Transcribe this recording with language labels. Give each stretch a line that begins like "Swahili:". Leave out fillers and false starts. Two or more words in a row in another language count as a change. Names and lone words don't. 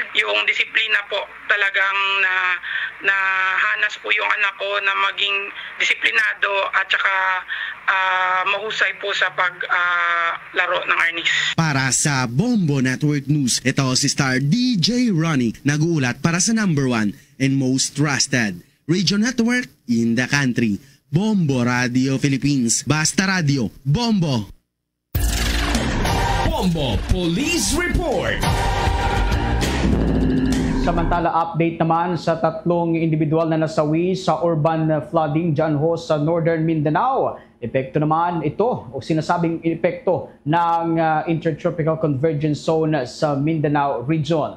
Filipino: Yung disiplina po talagang nahanas po yung anak ko na maging disiplinado at saka mahusay po sa paglaro ng arnis. Para sa Bombo Network News, ito si Star DJ Ronnie, nag-uulat para sa
English: #1 and most trusted radio network in the country,
Filipino: Bombo Radio Philippines. Basta Radio, Bombo! Bombo Police Report. Samantala, update naman sa 3 individual na nasawi sa urban flooding dyan ho sa Northern Mindanao. Epekto naman ito o sinasabing epekto ng Intertropical Convergence Zone sa Mindanao Region.